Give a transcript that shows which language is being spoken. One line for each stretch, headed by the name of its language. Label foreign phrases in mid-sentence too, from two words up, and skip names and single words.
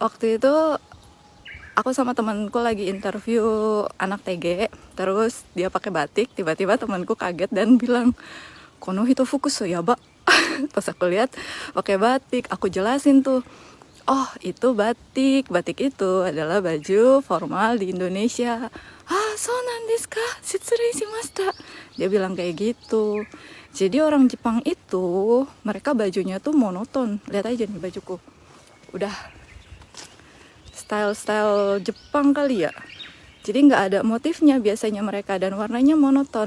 Indonesian: Waktu itu aku sama temanku lagi interview anak TG, terus dia pakai batik, tiba-tiba temanku kaget dan bilang,
Japanese: "この人ふくすや,
Indonesian: Mbak?" Pas aku lihat pakai batik, aku jelasin tuh, "Oh, itu batik. Batik itu adalah baju formal di Indonesia."
Japanese: "あ、そうですか?失礼しました."
Indonesian: Dia bilang kayak gitu. Jadi orang Jepang itu, mereka bajunya tuh monoton. Lihat aja nih bajuku. Udah style-style Jepang kali ya. Jadi nggak ada motifnya biasanya mereka dan warnanya monoton.